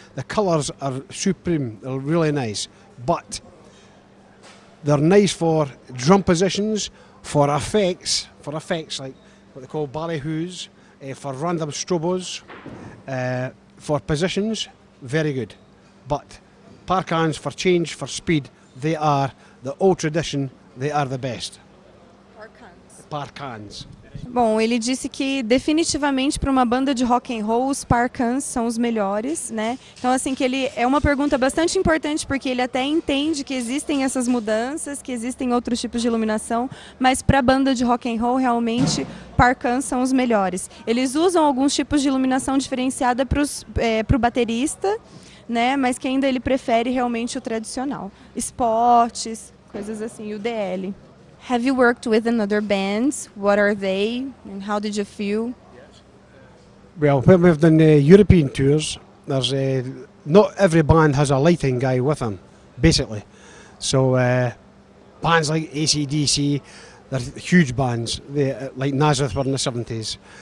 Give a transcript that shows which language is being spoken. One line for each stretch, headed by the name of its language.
English: The colours are supreme. They're really nice. But they're nice for drum positions, for effects like what they call ballyhoos, for random strobos, for positions, very good. But parkans for change, for speed, they are the old tradition, they are the best. Parkans.
Portuguese: Bom, ele disse que definitivamente para uma banda de rock and roll os parkans são os melhores, né? Então assim que ele é uma pergunta bastante importante porque ele até entende que existem essas mudanças, que existem outros tipos de iluminação, mas para a banda de rock and roll realmente parkans são os melhores. Eles usam alguns tipos de iluminação diferenciada para o baterista, né? Mas que ainda ele prefere realmente o tradicional, spots, coisas assim, o DL.
English: Have you worked with another bands? What are they and how did you feel? Well, when we've done European tours, there's not every band has a lighting guy with them, basically. So bands like AC/DC, they're huge bands, like NAZARETH were in the 70s.